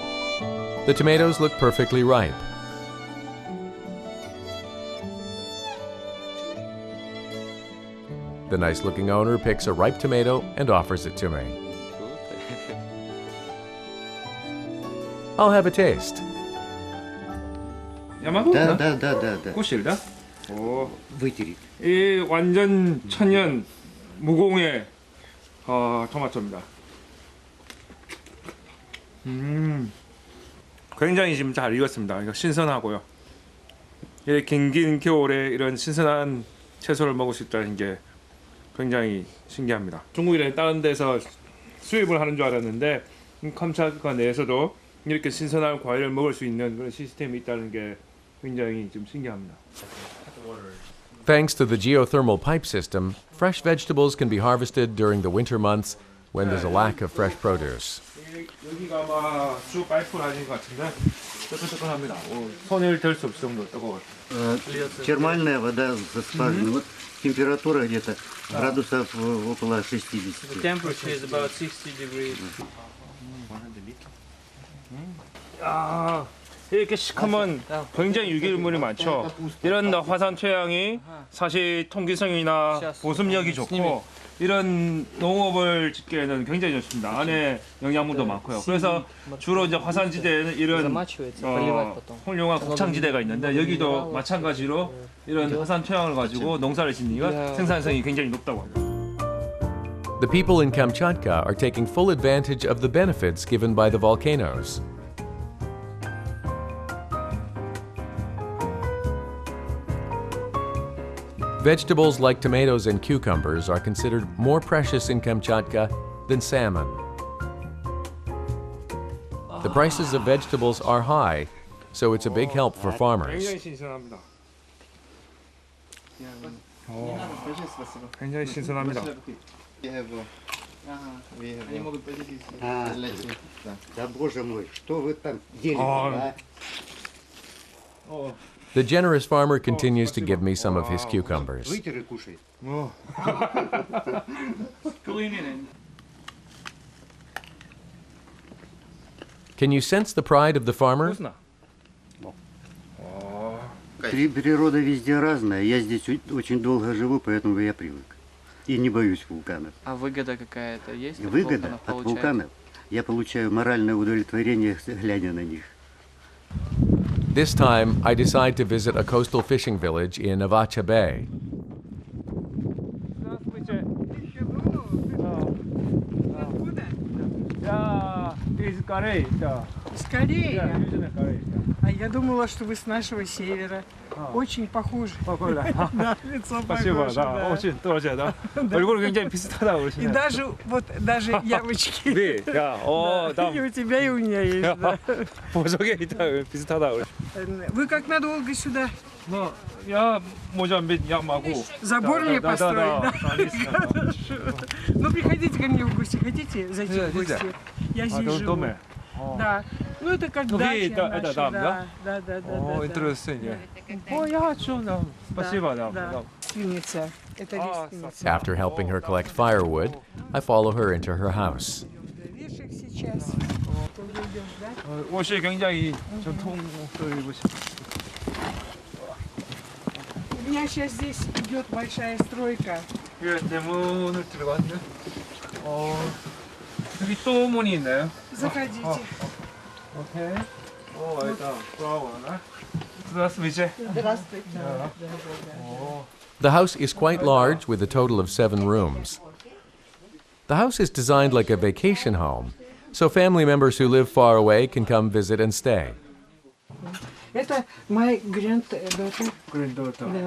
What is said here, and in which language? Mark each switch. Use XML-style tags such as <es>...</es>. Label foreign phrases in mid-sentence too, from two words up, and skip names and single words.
<en>The tomatoes look perfectly ripe. The nice-looking owner picks a ripe tomato and offers it to me. I'll have a taste.</en> <ru>Я могу? Да.</ru> <ko>꽃실, да? 오,</ko> <ru>Вытереть.</ru> <ko>이 완전 천연 무공의 토마토입니다. 굉장히 지금 잘 익었습니다. 이거 신선하고요. 이 긴 겨울에 이런 신선한 채소를 먹을 수 있다는 게 굉장히 신기합니다. 중국이나 다른 데서 수입을 하는 줄 알았는데 캄차tka 내에서도 이렇게 신선한 과일을 먹을 수 있는 그런 시스템이 있다는 게 굉장히 좀 신기합니다.</ko> <en>Thanks to the geothermal pipe system, fresh vegetables can be harvested during the winter months when there's a lack of fresh produce.</en> <ko>여기가 아마 주 파이프 라인인 것 같은데 뜨끈뜨끈합니다. 손을 댈 수 없을 정도로 뜨거워요.</ko> <ru>Термальная вода со скважины. Вот температура где-то градусов около 60.</ru> <en>Temperature is about 60 degrees.</en> <ko>야, 이렇게 시커먼 굉장히 유기물이 많죠. 이런 화산 토양이 사실 통기성이나 보습력이 좋고 이런 농업을 짓기에는 굉장히 좋습니다. 안에 영양분도 많고요. 그래서 주로 이제 화산지대에는 이런 훌륭한 곡창지대가 있는데 여기도 마찬가지로 이런 화산 토양을 가지고 농사를 짓으니까 생산성이 굉장히 높다고 합니다.</ko> <en>The people in Kamchatka are taking full advantage of the benefits given by the volcanoes. Vegetables like tomatoes and cucumbers are considered more precious in Kamchatka than salmon. The prices of vegetables are high, so it's a big help for farmers. 굉장히 신선합니다. 굉장히 신선합니다.</en> <ru>Да боже мой, что вы там делаете, а?</ru> <en>The generous farmer continues to give me some of his cucumbers.</en> <ru>Вытер и кушай.</ru> <en>Can you sense the pride of the farmer?</en> <ru>Природа везде разная. Я здесь очень долго живу, поэтому я привык. И не боюсь вулканов. А выгода какая-то есть? Выгода от вулканов? Я получаю моральное удовлетворение, глядя на них.</ru> <en>This time, I decide to visit a coastal fishing village in Novato Bay.</en> <ru>С Кореи? А я думала, что вы с нашего севера. Очень похожи. Да, лицо спасибо, похоже, да, да. очень тоже, да.</ru> <ko>얼굴 굉장히 비슷하다고</ko> <ru>И</ru> <ko>그러시네요.</ko> <ru>даже ямочки.</ru> <ko>네, 야,</ko> <ru>да. И у тебя, и у меня есть, да.</ru> <ko>보석에 비슷하다고.</ko> <ru>Вы как надолго сюда? Ну, я, может быть, я могу. Забор мне построить, да? Конечно. Ну, приходите ко мне в гости. Хотите зайти в гости? Я здесь живу. доме. Да. Ну, это как Ну, дача это наша, дом, да? да? Да. О, интересно. О, я чё, да. Спасибо, да. Девственница. Это девственница.</ru> <en>After helping her collect firewood, I follow her into her house.</en> <ru>Вешек сейчас.</ru> <ko>옷이 굉장히 전통을 입으시고.</ko> <ru>У меня сейчас здесь идет большая стройка.</ru> <ko>예, 대문을 들어갔네. 여기 또 문이 있나요?</ko> <ru>Заходите.</ru> <ko>오케이. 오,</ko> <ru>это право, Здравствуйте. Здравствуйте.</ru> <en>The house is quite large with a total of 7 rooms. The house is designed like a vacation home, so family members who live far away can come visit and stay. Это my granddaughter. Granddaughter.</en>